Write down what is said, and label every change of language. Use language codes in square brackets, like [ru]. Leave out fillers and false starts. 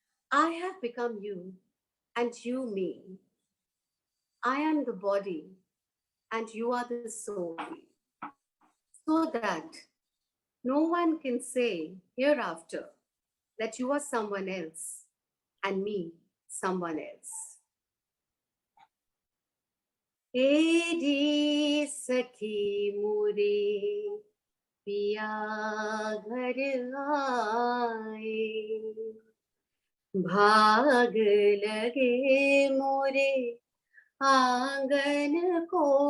[en] I have become you and you me. I am the body and you are the soul, so that no one can say hereafter that you are someone else and me someone else. [hi] Edi sakhi mure piya ghar aaye, भाग लगे मोरे आंगन को,